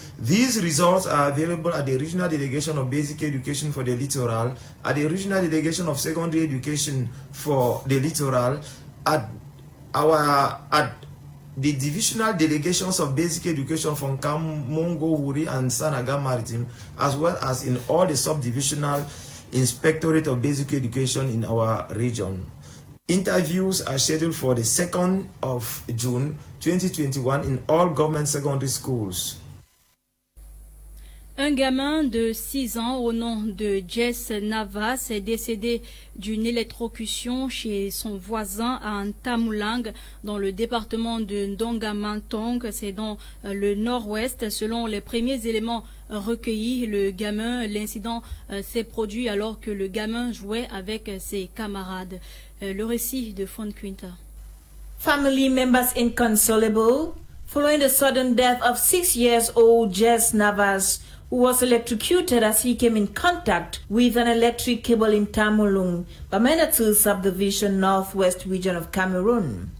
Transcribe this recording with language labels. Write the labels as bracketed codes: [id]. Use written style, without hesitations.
[en] These results are available at the Regional Delegation of Basic Education for the Littoral, at the Regional Delegation of Secondary Education for the Littoral, at the Divisional Delegations of Basic Education from Nkam, Mongo, Wuri, and Sanaga Maritime, as well as in all the Subdivisional Inspectorate of Basic Education in our region. Interviews are scheduled for the 2nd of June 2021 in all government secondary schools. [fr] Un gamin de 6 ans au nom de Jess Navas est décédé d'une électrocution chez son voisin à Ntamoulang dans le département de Ndongamantong, c'est dans le nord-ouest. Selon les premiers éléments recueillis, l'incident s'est produit alors que le gamin jouait avec ses camarades. Le récit de Fon Quinta. [en] Family members inconsolable following the sudden death of 6-year-old Jess Navas, who was electrocuted as he came in contact with an electric cable in Tamulung, Bamenatu subdivision, northwest region of Cameroon.